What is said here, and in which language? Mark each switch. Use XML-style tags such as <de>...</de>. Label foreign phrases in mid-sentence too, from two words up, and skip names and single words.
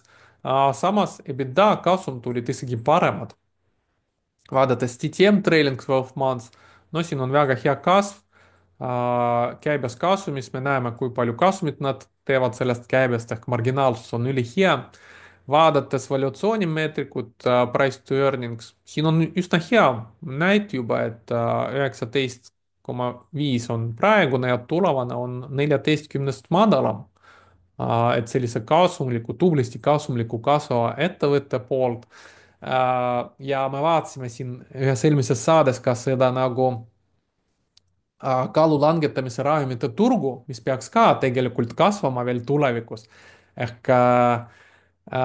<et>Samas EBITDA kasum tulid isegi paremad. Vaadates</et> <en>TTM trailing 12 months,</en> <et>no siin on väga hea kasv. Käibes kasumis me näeme, kui palju kasumit nad teevad sellest käibest ehk marginaalsus on ülihea. Vaadates valuatsioonimeetrikut,</et> <en>price to earnings,</en> <et>siin on üsna hea näit juba, et 19,5 on praegune ja tulevane on 14-st madalam. Et sellise kasumliku, tublisti kasumliku kasvava ettevõtte poolt. Ja me vaatasime siin ühes eelmises saades ka seda nagu kaalu langetamise ravimite turgu, mis peaks ka tegelikult kasvama veel tulevikus.</et>